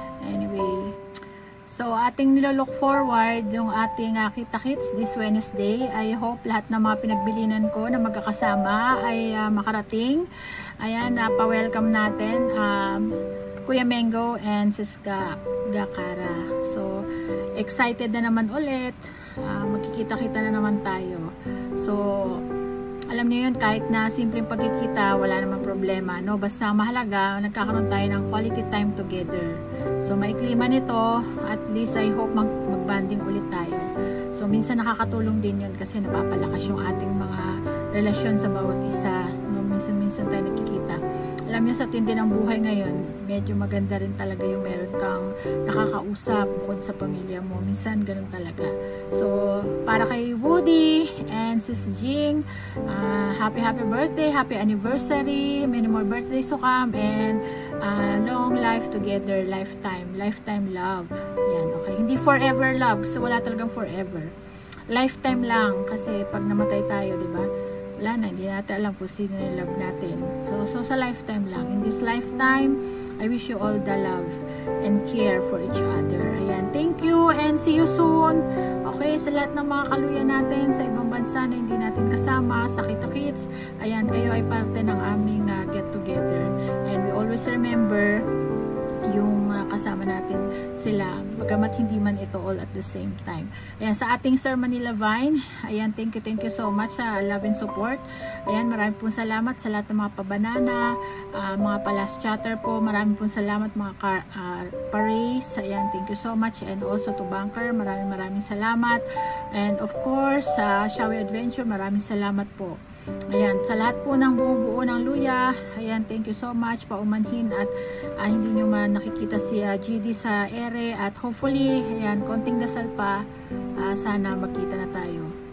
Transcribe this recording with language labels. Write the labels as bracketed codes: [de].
[tl] Anyway, so, ating nilolook forward yung ating kita-kits [en] this Wednesday. I hope [tl] lahat ng mga pinagbilinan ko na magkakasama ay makarating. Ayan, pa-welcome natin Kuya Mengo and Sis Gakara. So, excited na naman ulit. Magkikita-kita na naman tayo. So, alam niyo yun, kahit na simpleng pagkikita, wala namang problema, no? Basta mahalaga, nagkakaroon tayo ng [en] quality time together. [tl] So, maikli man ito, [en] at least I hope [tl] mag-banding ulit tayo. So, minsan nakakatulong din yun kasi napapalakas yung ating mga relasyon sa bawat isa, no? Minsan tayo nagkikita. Alam niyo, sa tindi ng buhay ngayon, medyo maganda rin talaga yung meron kang nakakausap bukod sa pamilya mo. Minsan, ganun talaga. So, para kay [en] Woody and Sis Jing, happy birthday, happy anniversary, many more birthdays to come, and long life together, lifetime love. [tl] Yan, okay. Hindi forever love, kasi wala talagang forever. Lifetime lang, kasi pag namatay tayo, di ba? Wala na, hindi natin alam kung sino yung love natin. So sa lifetime lang. [en] In this lifetime, I wish you all the love and care for each other. Ayan, thank you and see you soon. [tl] Okay, sa lahat ng mga kaluyan natin sa ibang bansa na hindi natin kasama, sa kita-kits, ayan, kayo ay parte ng aming get together. [en] And we always remember [tl] yung kasama natin sila, bagamat hindi man ito [en] all at the same time. [tl] Ayan, sa ating Sir Manila Vine, ayan, [en] thank you so much [tl] sa love and support. Ayan, maraming pong salamat sa lahat ng mga pabanana, mga palas chatter po, maraming pong salamat mga pares. [en] Ayan, thank you so much, and also to Banker, [tl] maraming salamat, [en] and of course sa Shawi Adventure, [tl] maraming salamat po. Ayan, sa lahat po ng buo ng luya, ayan, [en] thank you so much, [tl] paumanhin, at hindi nyo man nakikita si GD sa ere, at hopefully, ayan, konting dasal pa, sana magkita na tayo.